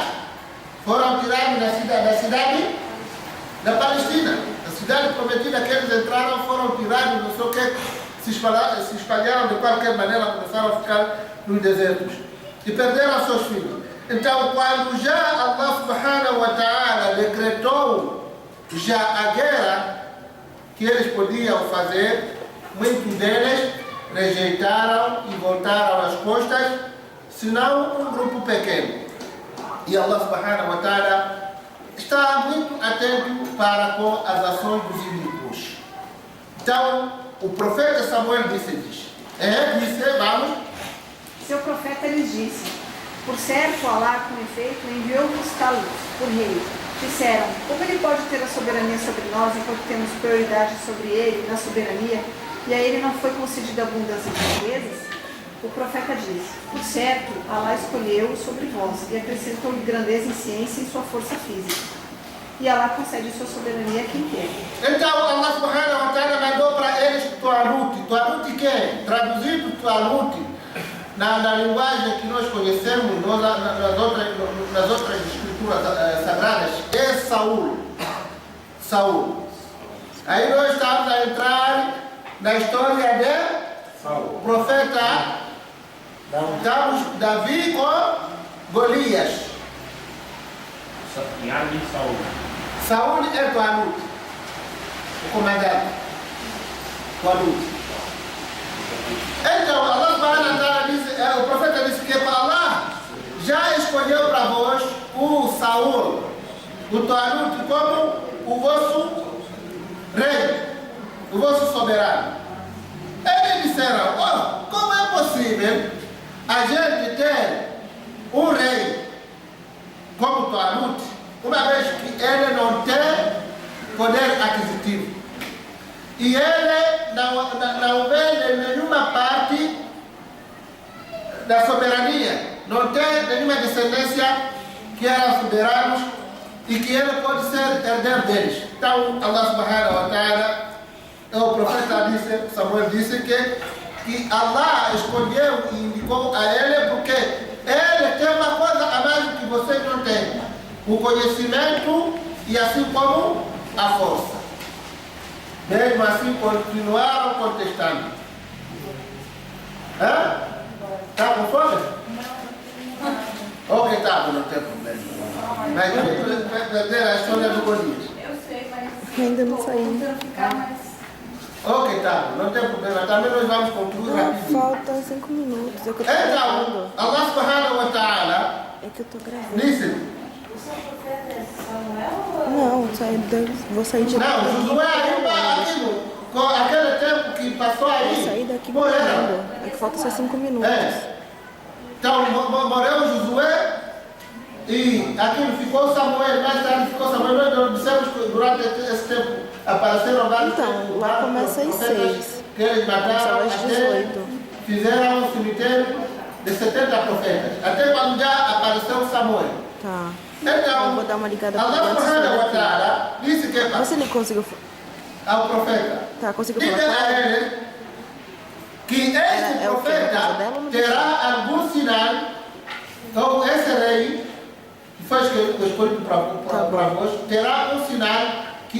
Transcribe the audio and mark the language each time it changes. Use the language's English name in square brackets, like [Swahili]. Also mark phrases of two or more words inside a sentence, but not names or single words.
[Portuguese] Foram tirados da cidade da Palestina. A cidade prometida que eles entraram, foram tirados, não sei o que, se espalharam de qualquer maneira, começaram a ficar nos desertos. E perderam seus filhos. Então, quando já Allah [Arabic] سبحانه وتعالى [Portuguese] decretou já a guerra que eles podiam fazer, muitos deles rejeitaram e voltaram as costas, senão um grupo pequeno. E Allah [Arabic] سبحانه وتعالى [Portuguese] está muito atento para com as ações dos inimigos. Então, o profeta Samuel disse, vamos. Seu profeta lhes disse: por certo, Alá, com efeito, enviou-vos Talut, o rei. Disseram: como ele pode ter a soberania sobre nós enquanto temos prioridade sobre ele na soberania, e a ele não foi concedida abundância de riquezas? O profeta disse: por certo, Alá escolheu sobre vós e acrescentou-lhe grandeza em ciência e em sua força física. E Alá concede sua soberania a quem quer. Então Allah [Arabic] سبحانه وتعالى [Portuguese] mandou para eles Talut. Talut que é? Traduzido Talut na linguagem que nós conhecemos, nas outras escrituras sagradas é Saul. Saul. Aí nós estamos a entrar na história de Saul. profeta. Estamos Davi com Golias. Iago e Saul. Saul é Talut, o comandante. Talut. Então, Allah [Arabic] سبحانه وتعالى [Portuguese] disse, o profeta disse que Allah já escolheu para vós o Saul, o Talut, como o vosso rei, o vosso soberano. Eles disseram, como é possível a gente ter um rei como Talut, uma vez que ele não tem poder aquisitivo e ele não vem de nenhuma parte da soberania, não tem nenhuma descendência que eram soberanos e que ele pode ser herdeiro deles. Então Allah [Arabic] سبحانه وتعالى, [Portuguese] o profeta disse, Samuel disse que Allah escolheu e indicou a ele porque ele tem uma coisa a mais que vocês não têm: o conhecimento e assim como a força. Mesmo assim continuaram contestando. Está com fome? Ok, tá, não tem problema. Mas vai perder a história do Golias. Eu sei, mas Ainda não saiu. tentando ficar mais... Ok, tá, não tem problema. Também nós vamos concluir rapidinho. Falta 5 minutos. É que eu tô Então, gravando. Allah [Arabic] سبحانه وتعالى [Portuguese] É que eu tô gravando. disse: O seu profeta é Samuel ou... Não, vou sair de não, Josué ainda aquilo, com aquele tempo que passou Vou aí, sair daqui morreram. gravando. É que falta só 5 minutos. Então, morreu Josué e aquilo ficou Samuel, mais tarde ficou Samuel. Nós dissemos que durante esse tempo apareceram vários Então, lá começa às profetas 6. que eles mataram, Começa às até 18. fizeram um cemitério de 70 profetas, até quando já apareceu Samuel. Tá. Então, Eu vou dar uma ligada pra Allah antes [Arabic] سبحانه و [Portuguese] daqui. ta'ala disse que Você não conseguiu... ao profeta: Tá, conseguiu diga falar com a ela? ele que este É o quê? Na casa profeta dela ou no terá algum sinal, ou esse rei que foi escolhido para vós, terá um sinal que,